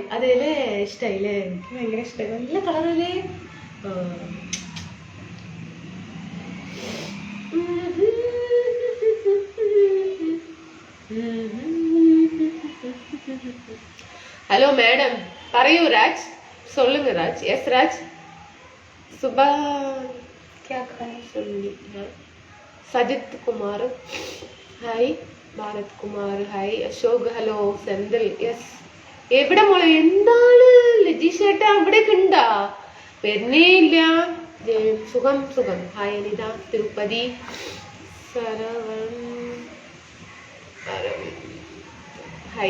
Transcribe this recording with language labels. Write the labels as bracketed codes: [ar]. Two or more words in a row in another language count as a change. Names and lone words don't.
[ml] അതേലേ ഇഷ്ടായില്ലേ? എനിക്ക് ഭയങ്കര ഇഷ്ടമായി, നല്ല കളറല്ലേ. ഹലോ മാഡം, പറയൂ രാജ്. [ta] சொல்லுங்க ராஜ். எஸ் ராஜ். சுபா [hi] क्या खाया? [ml] സജിത് കുമാർ ഹായ്. ഭാരത് കുമാർ ഹായ്. അശോക് ഹലോ. സെന്തിൽ യെസ്. എവിടെ മോളെ? എന്താണ് ലജീഷേട്ട ഇവിടേക്ക് ഉണ്ടാ? വരുന്നേ ഇല്ല. സുഖം. ഹായ് അനിത. തിരുപ്പതി സരവൺ ഹായ്.